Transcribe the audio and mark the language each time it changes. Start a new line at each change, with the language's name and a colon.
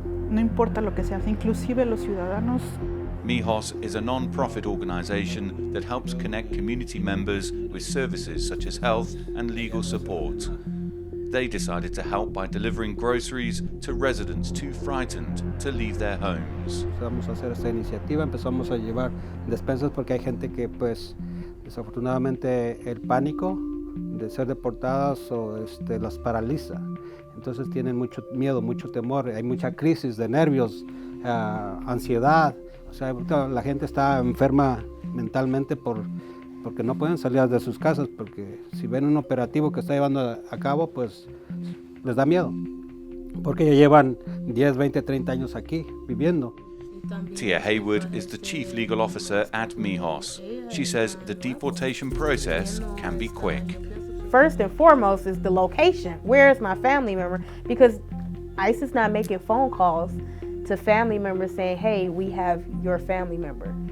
Spanish: No importa lo que se hace, inclusive los ciudadanos.
English: MIJOS is a non-profit organization that helps connect community members with services such as health and legal support. They decided to help by delivering groceries to residents too frightened to leave their homes.
Spanish: Vamos a hacer esta iniciativa, empezamos a llevar despensas porque hay gente que pues desafortunadamente el pánico de ser deportadas o las paraliza. Entonces tienen mucho miedo, mucho temor, hay mucha crisis de nervios, ansiedad. O sea, la gente está enferma mentalmente porque no pueden salir de sus casas, porque si ven un operativo que está llevando a cabo, pues les da miedo, porque ya llevan 10, 20, 30 años aquí viviendo.
English: Tia Haywood is the chief legal officer at MIJOS. She says the deportation process can be quick. First and foremost is the location. Where is my family member? Because ICE is not making phone calls to family members saying, hey, we have your family member.